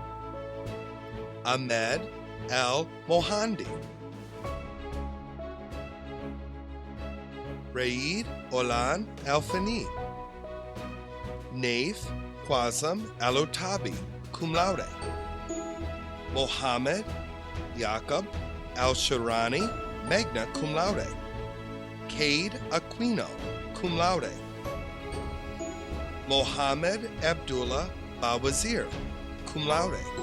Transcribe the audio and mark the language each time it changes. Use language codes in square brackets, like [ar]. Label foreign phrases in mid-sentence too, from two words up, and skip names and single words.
[en] Ahmed Al-Mohandi, Raid Olan Al-Fani, Naif Quasam Al-Otabi, [la] cum laude, [en] Mohammed Yaqub Al-Shirani, [la] magna cum laude. [en] Cade Aquino, [la] cum laude. [en] Mohammed Abdullah Bawazir, [la] cum laude.